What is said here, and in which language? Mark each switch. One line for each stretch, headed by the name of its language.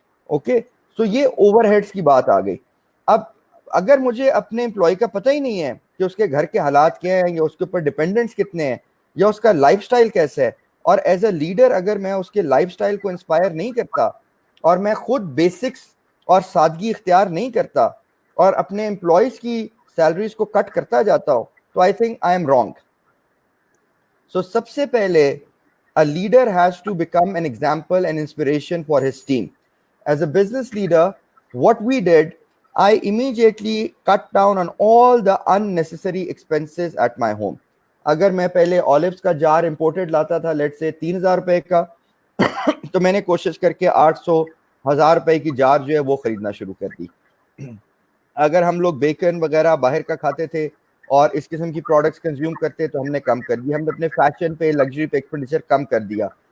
Urdu: Okay, سو یہ over heads کی بات آ گئی. اب اگر مجھے اپنے امپلائی کا پتہ ہی نہیں ہے کہ اس کے گھر کے حالات کیا ہیں یا اس کے اوپر ڈیپینڈنٹس کتنے ہیں یا اس کا لائف سٹائل کیسا ہے, اور ایز اے لیڈر اگر میں اس کے لائف سٹائل کو انسپائر نہیں کرتا اور میں خود بیسکس اور سادگی اختیار نہیں کرتا اور اپنے امپلائیز کی سیلریز کو کٹ کرتا جاتا ہوں, تو
English: I think I am wrong.
Urdu: سو سب سے پہلے
English: a leader has to become an example and inspiration for his team. As a business leader, what we did, I immediately cut down on all the unnecessary expenses at my home.
Urdu: اگر میں پہلے اولیوز کا جار imported لاتا تھا late سے 3,000 روپے کا, تو میں نے کوشش کر کے 800,000 روپے کی جار جو ہے وہ خریدنا شروع کر دی. اگر ہم لوگ بیکن وغیرہ باہر کا کھاتے تھے اور اس قسم کی پروڈکٹس کنزیوم کرتے تو ہم نے کم کر دی. ہم نے اپنے فیشن پہ, لگژری پہ ایکسپینڈیچر کم کر دیا.